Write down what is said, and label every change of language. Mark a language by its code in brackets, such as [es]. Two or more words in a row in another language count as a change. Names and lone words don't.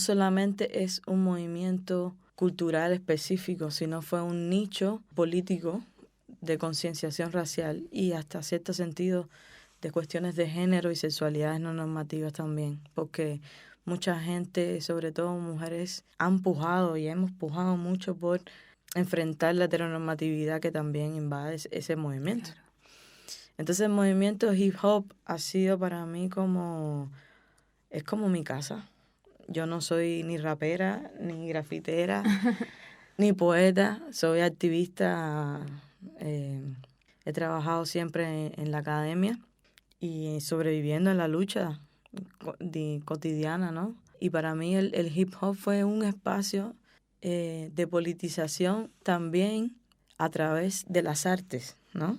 [es] solamente es un movimiento cultural específico, sino fue un nicho político de concienciación racial y hasta cierto sentido de cuestiones de género y sexualidades no normativas también, porque mucha gente, sobre todo mujeres, han pujado y hemos pujado mucho por enfrentar la heteronormatividad que también invade ese movimiento. Claro. Entonces el movimiento hip hop ha sido para mí es como mi casa. Yo no soy ni rapera, ni grafitera, ni poeta, soy activista, he trabajado siempre en la academia y sobreviviendo en la lucha cotidiana, ¿no? Y para mí el hip hop fue un espacio de politización también a través de las artes, ¿no?